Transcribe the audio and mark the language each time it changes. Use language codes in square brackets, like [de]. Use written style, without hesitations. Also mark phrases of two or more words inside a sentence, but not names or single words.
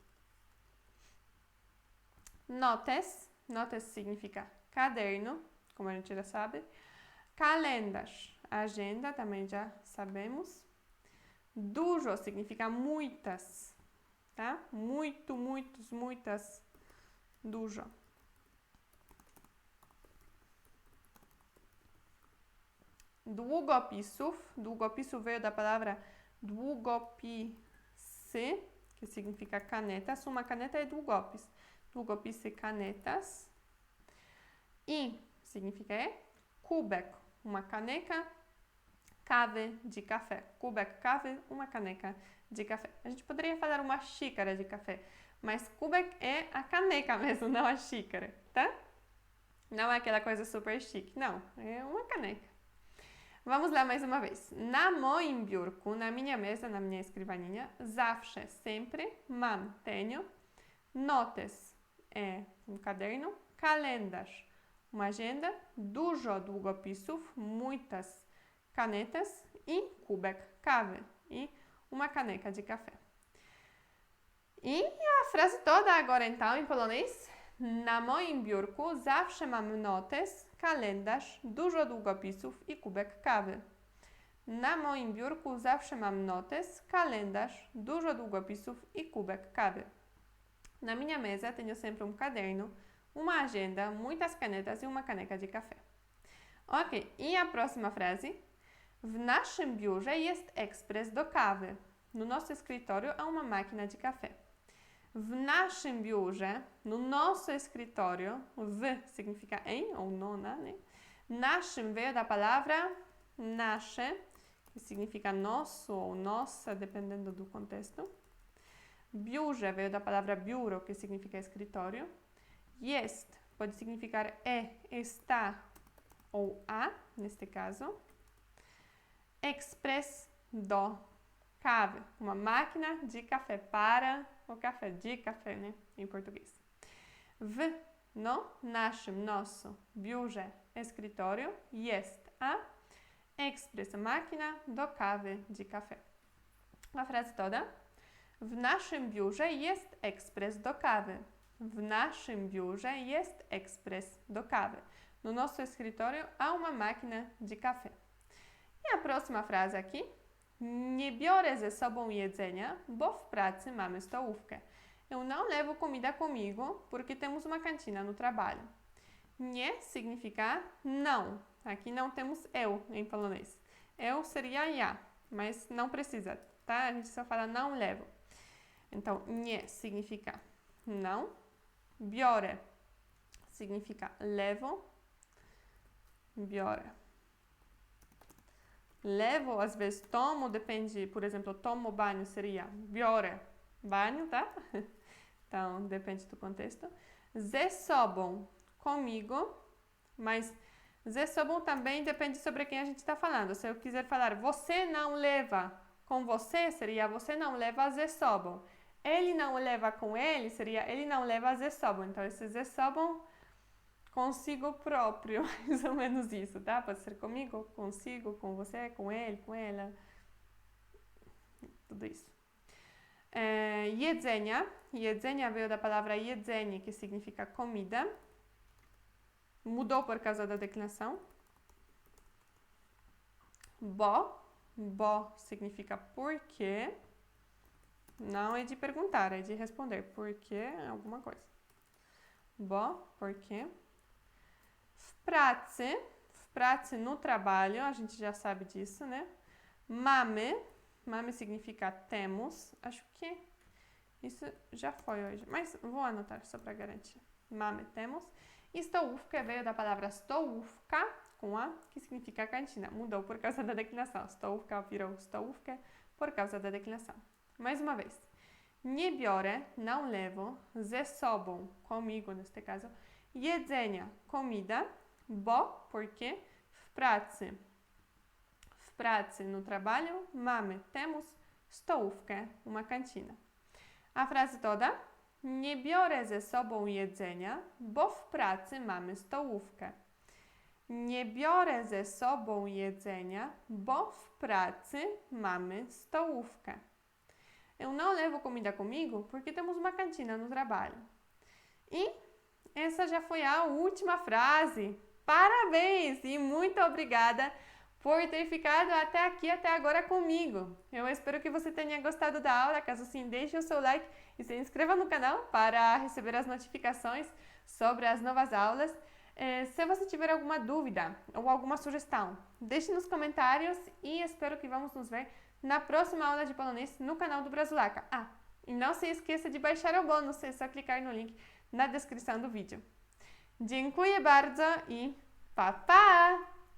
[pt] Notes, notes significa caderno, como a gente já sabe. Kalendarz, agenda, também já sabemos. Dużo significa muitas, tá? Muito, muitos, muitas. [pl] Dużo. Długopisów. [pt] Długopisów veio da palavra długopisy, que significa canetas. Uma caneta é długopis. Długopisy, canetas. I significa kubek, uma caneca. Kawy de café. [pl] Kubek kawy, [pt] uma caneca de café. A gente poderia falar uma xícara de café, mas kubek é a caneca mesmo, não a xícara, tá? Não é aquela coisa super chique, não. É uma caneca. Vamos lá mais uma vez. [pl] Na moim biurku, [pt] na minha mesa, na minha escrivaninha, zawsze, sempre, mam, tenho, notes, é um caderno, kalendarz, uma agenda, [pl] dużo długopisów, [pt] muitas canetas e [pl] kubek kawy, [pt] e uma caneca de café. E a frase toda agora então em polonês. [pl] Na moim biurku zawsze mam notes, kalendarz, dużo długopisów i kubek kawy. Na moim biurku zawsze mam notes, kalendarz, dużo długopisów e kubek kawy. [pt] Na minha mesa tenho sempre caderno, uma agenda, muitas canetas e uma caneca de café. Ok, e a próxima frase? [pl] W naszym biurze jest ekspres do kawy. [pt] No nosso escritório há uma máquina de café. [pl] W naszym biurze, [pt] no nosso escritório, w significa em ou nona, né? Naszym veio da palavra nasze, que significa nosso ou nossa, dependendo do contexto. Biurze veio da palavra biuro, que significa escritório. Jest pode significar está ou a, neste caso. Express do café, uma máquina de café para o café, de café, né, em português. [pl] W naszym, nosso, biurze, escritório, jest a express, máquina do kawy, [pt] de café. A frase toda. [pl] W naszym biurze jest ekspres do kawy. W naszym biurze jest ekspres do kawy. [pt] No nosso escritório há uma máquina de café. E a próxima frase aqui. [pl] Nie biorę ze sobą jedzenia, bo w pracy mamy stołówkę. [pt] Eu não levo comida comigo, porque temos uma cantina no trabalho. Nie significa não. Aqui não temos eu em polonês. Eu seria ja, mas não precisa, tá? A gente só fala não levo. Então, nie significa não. Biorę significa levo. [pl] Biorę. [pt] Levo, às vezes tomo, depende, por exemplo, tomo banho seria biorę banho, tá? Então, depende do contexto. [pl] Ze sobą, [pt] comigo, mas [pl] ze sobą [pt] também depende sobre quem a gente está falando. Se eu quiser falar você não leva com você, seria você não leva [pl] ze sobą. [pt] Ele não leva com ele, seria ele não leva [pl] ze sobą. [pt] Então, esse [pl] ze sobą, [pt] consigo próprio, mais ou menos isso, tá? Pode ser comigo, consigo, com você, com ele, com ela. Tudo isso. [pl] Jedzenia. [pt] Jedzenia veio da palavra jedzenie, que significa comida. Mudou por causa da declinação. Bo significa porque. Não é de perguntar, é de responder. Porque é alguma coisa. Bo, porque. [pl] W pracy [pt] no trabalho, a gente já sabe disso, né? Mamy significa temos. Acho que isso já foi hoje, mas vou anotar só para garantir. Mamy, temos. E stołówka veio da palavra stołówka, com a, que significa cantina. Mudou por causa da declinação. Stołówka virou stołówkę por causa da declinação. Mais uma vez. [pl] Nie biorę, [pt] não levo, [pl] ze sobą, [pt] comigo neste caso, jedzenia, comida, bo, porque, [pl] w pracy, [pt] no trabalho, mamy, temos, stołówkę, uma cantina. A frase toda. [pl] Nie biorę ze sobą jedzenia, bo w pracy mamy stołówkę. Nie biorę ze sobą jedzenia, bo w pracy mamy stołówkę. [pt] Eu não levo comida comigo porque temos uma cantina no trabalho. E essa já foi a última frase. Parabéns e muito obrigada por ter ficado até aqui, até agora comigo. Eu espero que você tenha gostado da aula. Caso sim, deixe o seu like e se inscreva no canal para receber as notificações sobre as novas aulas. Se você tiver alguma dúvida ou alguma sugestão, deixe nos comentários e espero que vamos nos ver na próxima aula de polonês no canal do Brazulaca. E não se esqueça de baixar o bônus, é só clicar no link na descrição do vídeo. [pl] Dziękuję bardzo i pa, pa!